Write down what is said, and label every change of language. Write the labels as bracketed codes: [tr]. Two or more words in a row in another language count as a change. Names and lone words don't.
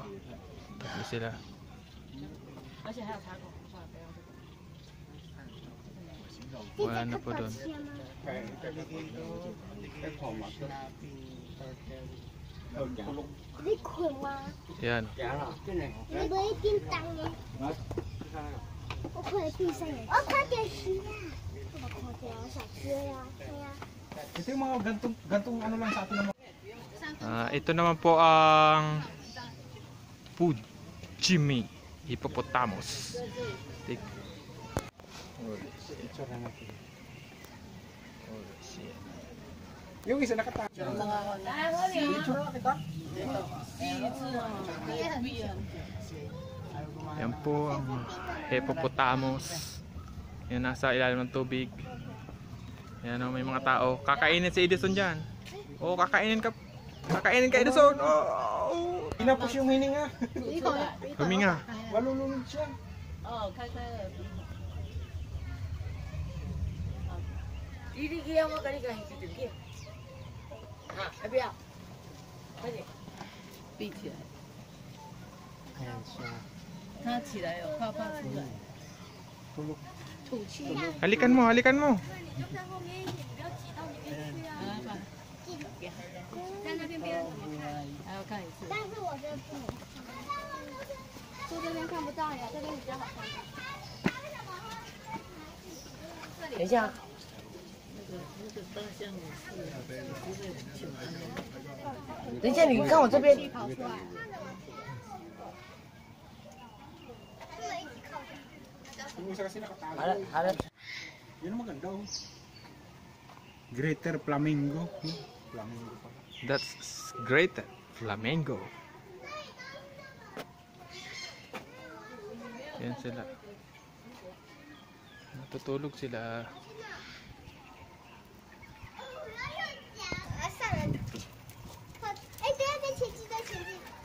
[tl] Tatlo sila. Wala na po doon. Yan. [zh] 你的一叮当耶！我可以闭上眼睛。我快点吃呀！我快点，我想吃呀，对呀。 [tl] Ito yung mga gantong ano lang sa atin naman. Ito naman po ang Fujimi hippopotamus. Yung isa nakatayo. Yan po ang hippopotamus. Yan nasa ilalim ng tubig. Yan o, may mga tao. Kakainin si Edison dyan. Oo, kakainin ka. Kakainin ka, Edison. Oh, Pinapos yung hininga. huminga. Malulunod siya. [zh] 哦，开了。弟弟给我跟你讲一句对不对？要不要？快点，闭起来。 [tl] Ayan siya. [zh] 他起来有泡泡出来。 [tl] Tulog. [zh] 吐气。 [tl] Halikan mo, halikan mo. [zh] 就在后面一点，不要挤到里面去啊！在那边别人怎么看？还要看一次。但是我这不能看，坐这边看不到呀，这边比较好看。等一下。那个大象也是，等一下，你看我这边。跑出来。 [tl] Yung isa kasi nakatago. [zh] 好了好了。 [tl] Yun ang maganda oh. Greater Flamingo. Flamingo pa. [en] That's great. Flamingo. [tl] Yan sila. Natutulog sila. [zh] 上来。哎，不要再前进，再前进。